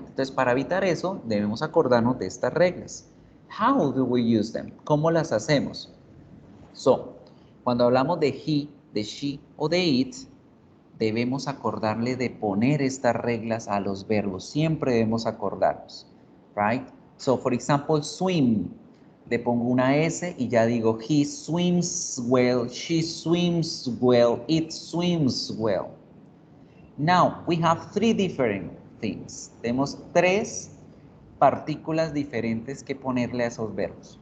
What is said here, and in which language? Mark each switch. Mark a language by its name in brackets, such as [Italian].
[Spanish] Entonces, para evitar eso, debemos acordarnos de estas reglas. [English] How do we use them? [Spanish] ¿Cómo las hacemos? [English] So, [Spanish] cuando hablamos de he, de she o de it, debemos acordarle de poner estas reglas a los verbos. Siempre debemos acordarnos. [English] Right? So, for example, swim. [Spanish] Le pongo una S y ya digo, [English] he swims well, she swims well, it swims well. Now, we have three different things. [Spanish] Tenemos tres partículas diferentes que ponerle a esos verbos.